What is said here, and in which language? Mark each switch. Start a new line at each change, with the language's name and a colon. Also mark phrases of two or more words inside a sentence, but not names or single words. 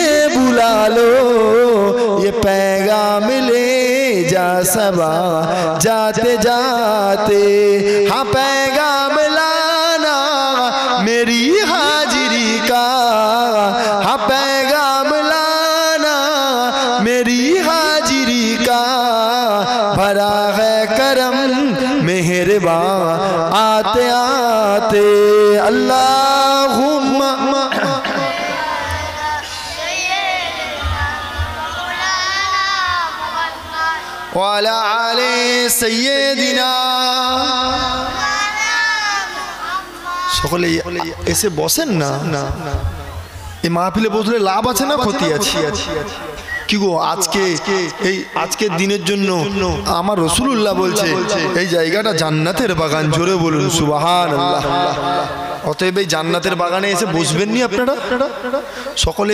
Urdu: بلا لو یہ پیغام لے جا سبا جاتے جاتے ہاں پیغام لانا میری حاضری کا ہاں پیغام لانا میری حاضری کا بھرا ہے کرم مہربان آتے آتے
Arabic: اللہم وعلی آل سیدنا
Bangla: সকলে এসে বসেন না এই মাহফিলে বসলে লাভ আছে না ক্ষতি আছে কি গো আজকে এই আজকের দিনের জন্য আমার রাসূলুল্লাহ বলছে এই জায়গাটা জান্নাতের বাগান জোরে বলুন সুবহানাল্লাহ অতএব এই জান্নাতের বাগানে এসে বসবেন নি আপনারা সকলে